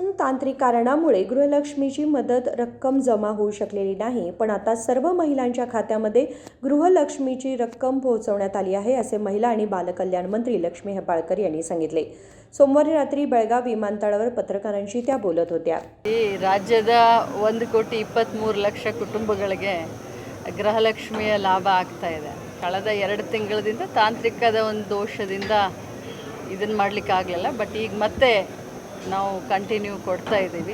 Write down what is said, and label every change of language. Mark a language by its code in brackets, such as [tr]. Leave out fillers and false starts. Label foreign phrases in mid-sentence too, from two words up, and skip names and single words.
[mr] तांत्रिक कारणामुळे गृहलक्ष्मीची मदत रक्कम जमा होऊ शकलेली नाही, पण आता सर्व महिलांच्या खात्यामध्ये गृहलक्ष्मीची रक्कम पोहोचवण्यात आली आहे, असे महिला आणि बालकल्याण मंत्री लक्ष्मी हेब्बाळकर यांनी सांगितले। सोमवारी रात्री बेळगाव विमानतळावर पत्रकारांशी त्या बोलत होत्या। [kn] ರಾಜ್ಯದ 1,23,00,000 ಕುಟುಂಬಗಳಿಗೆ ಗೃಹಲಕ್ಷ್ಮಿಯ ಲಾಭ ಆಗ್ತಾ ಇದೆ। ಕಳೆದ 2 ತಿಂಗಳಿಂದ ತಾಂತ್ರಿಕದ ಒಂದು ದೋಷದಿಂದ ಇದನ್ನ ಮಾಡಲಿಕ್ಕೆ ಆಗಲಿಲ್ಲ, ಬಟ್ ಈಗ ಮತ್ತೆ ನಾವು ಕಂಟಿನ್ಯೂ ಕೊಡ್ತಾ ಇದ್ದೀವಿ।